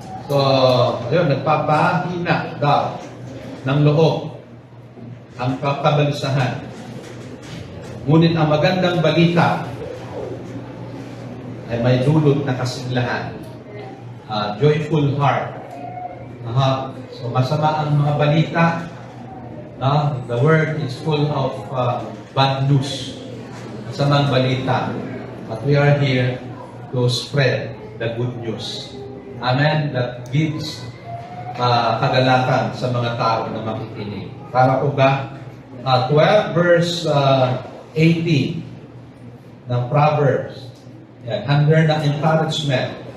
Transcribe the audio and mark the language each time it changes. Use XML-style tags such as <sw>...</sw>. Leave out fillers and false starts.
<tl>So, ayun, nagpapahina daw ng loob ang kabalisahan. Ngunit ang magandang balita ay may dulot na kasiglahan. Joyful heart. So, masama ang mga balita.</tl> <en>The world is full of bad news.</en> <tl>Masamang balita.</tl> <en>But we are here to spread the good news. Amen?</en> <tl>That gives kagalakan sa mga tao na makikinig. Para po ba? 12 verse 18 ng Proverbs. Yan, under the encouragement.</tl>